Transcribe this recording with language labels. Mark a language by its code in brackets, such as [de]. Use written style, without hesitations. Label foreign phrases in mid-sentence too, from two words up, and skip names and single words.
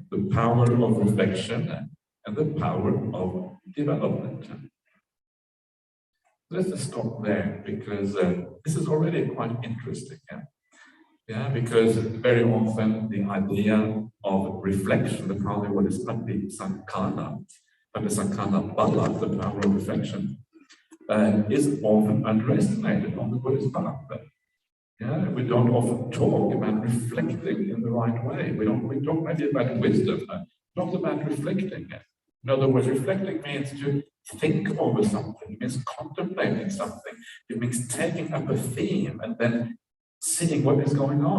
[en] The power of reflection and the power of development. Let's just stop there, because this is already quite interesting. Yeah, because very often the idea of reflection, the power of what is paṭicca-samuppāda, paṭicca-samuppāda, the power of reflection, is often underestimated on the Buddhist path. Yeah, we don't often talk about reflecting in the right way. We talk maybe about wisdom, not about reflecting. In other words, reflecting means to think over something, it means contemplating something, it means taking up a theme and then seeing what is going on.